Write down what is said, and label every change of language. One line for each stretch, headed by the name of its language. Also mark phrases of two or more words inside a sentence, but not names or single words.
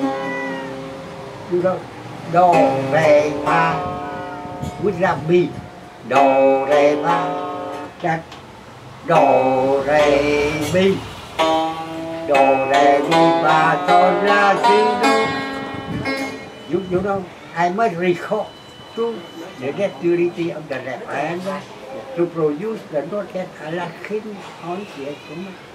English: Do, re, fa, with that beat. Do, re, fa, that, do, re, mi. Do, re, mi, fa, sol, la, si, do. You know, I must recall to the dexterity of the left hand to produce the note that I like him on the instrument.